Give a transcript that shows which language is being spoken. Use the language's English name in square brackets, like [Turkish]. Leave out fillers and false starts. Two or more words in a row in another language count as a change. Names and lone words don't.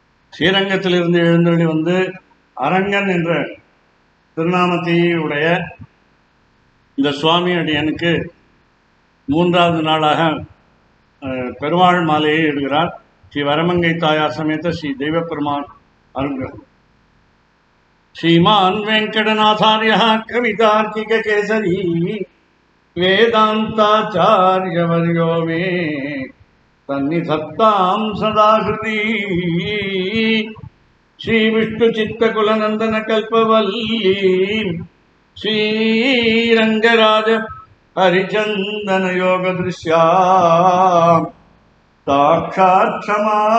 [Tamil] ஸ்ரீரங்கத்திலிருந்து எழுந்தருளி வந்து அரங்கன் என்ற திருநாமத்தையே உடைய இந்த சுவாமி அடியனுக்கு மூன்றாவது நாளாக பெருமாள் மாலையை இடுகிறார். ஸ்ரீ வரமங்கை தாயார் சமேத ஸ்ரீ தெய்வப்பெருமாள் அருள்கள். [Sanskrit] श्रीमान वेंकटनाथार्य कवितार्किक केसरी वेदांताचार्यवर्यो मे सन्निधत्तां सदा हृदि श्री विष्णु चित्तकुलनंदन कल्पवल्ली श्रीरंगराज हरिचंदन योग दृश्या साक्षात् क्षमा